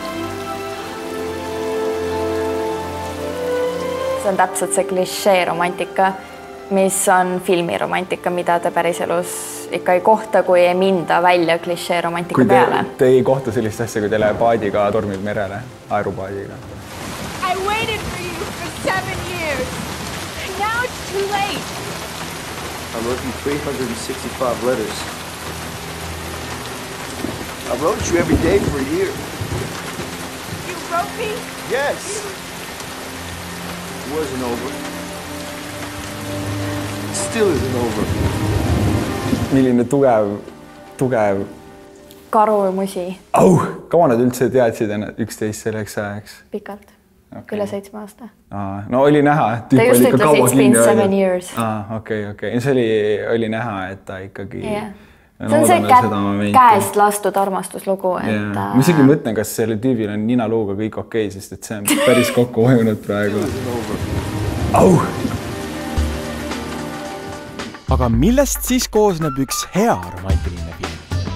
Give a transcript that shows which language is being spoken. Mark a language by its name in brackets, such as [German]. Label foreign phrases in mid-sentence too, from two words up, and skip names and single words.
[Estonian] See on täpselt see klišee romantika, mis on filmiromantika, mida te päris elus ikka ei kohta, kui ei minda välja klišee romantika peale. Te ei kohta sellist asja, kui teile paadiga tormid merele, aerupaadiga. [English] I waited for you for 7 years. Now it's too late. I wrote you 365 letters. I wrote you every day for a year. You wrote me? Yes. It wasn't over. It still isn't over. [Estonian] Milline tugev. Karu ja musi. Kaua nad üldse teadsid üksteist selleks ajaks? Pikalt. Okay. Üle 7 aasta. No oli näha, et ta just ütles [English] it's been 7 years. [Estonian] Okei. See oli näha, et ta ikkagi... Yeah. See on see käest lastud armastuslugu. Ma isegi mõtlen, kas selle tüübil on ninaluuga kõik okei, sest et see on päris kokku vajunud praegu. Aga millest siis koosneb üks hea romantiline film?